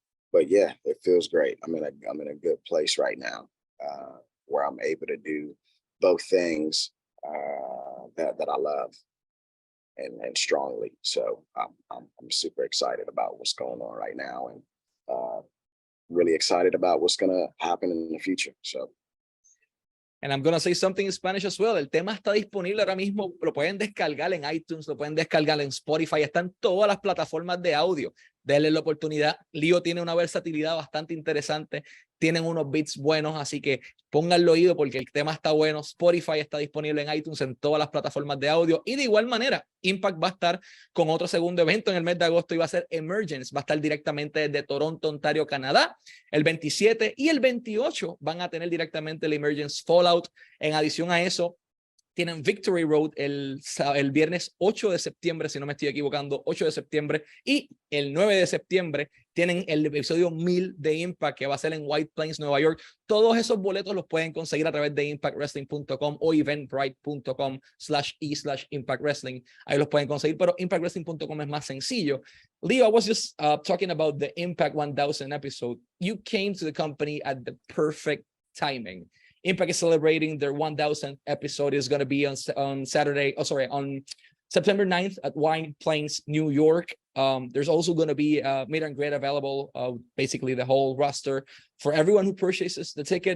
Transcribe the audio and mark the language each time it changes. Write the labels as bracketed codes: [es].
[en] But yeah, it feels great. I'm in a good place right now, where I'm able to do both things that I love and strongly. So I'm super excited about what's going on right now, and really excited about what's gonna happen in the future. So. And I'm gonna say something in Spanish as well. [es] El tema está disponible ahora mismo, lo pueden descargar en iTunes, lo pueden descargar en Spotify, están todas las plataformas de audio. Denle la oportunidad. Lio tiene una versatilidad bastante interesante, tienen unos beats buenos, así que pónganlo oído porque el tema está bueno. Spotify está disponible en iTunes, en todas las plataformas de audio, y de igual manera, Impact va a estar con otro segundo evento en el mes de agosto y va a ser Emergence. Va a estar directamente desde Toronto, Ontario, Canadá. El 27 y el 28 van a tener directamente el Emergence Fallout. En adición a eso, tienen Victory Road el viernes 8 de septiembre, si no me estoy equivocando, 8 de septiembre, y el 9 de septiembre tienen el episodio 1000 de Impact, que va a ser en White Plains, Nueva York. Todos esos boletos los pueden conseguir a través de impactwrestling.com o eventbrite.com/e/Impact Wrestling. Ahí los pueden conseguir, pero impactwrestling.com es más sencillo. [en] Lio, I was just talking about the Impact 1000 episode. You came to the company at the perfect timing. Impact is celebrating their 1000th episode. Is going to be on Saturday. On September 9th at White Plains, New York. There's also going to be a meet and greet available. Basically, the whole roster for everyone who purchases the ticket.